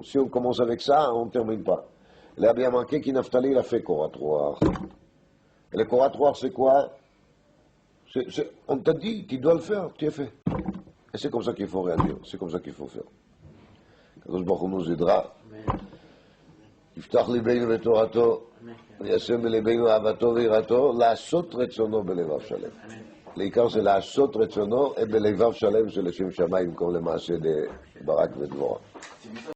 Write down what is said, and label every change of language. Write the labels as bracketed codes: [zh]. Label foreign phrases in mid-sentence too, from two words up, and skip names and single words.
[fr] Si on commence avec ça, on ne termine pas. Il a bien manqué qu'Naftali, il a fait Koratroir. Et le Koratroir, c'est quoi? On t'a dit, tu dois le faire, tu as fait. Et c'est comme ça qu'il faut réagir, c'est comme ça qu'il faut faire. [he] קדוש ברוך הוא [fr] nous aidera. [he] יפתח ליבנו בתורתו, וישם בליבנו אהבתו ויראתו, לעשות רצונו בלבב שלם. לעיקר זה לעשות רצונו בלבב שלם של לשם שמיים, במקום למעשה ברק ודבורה.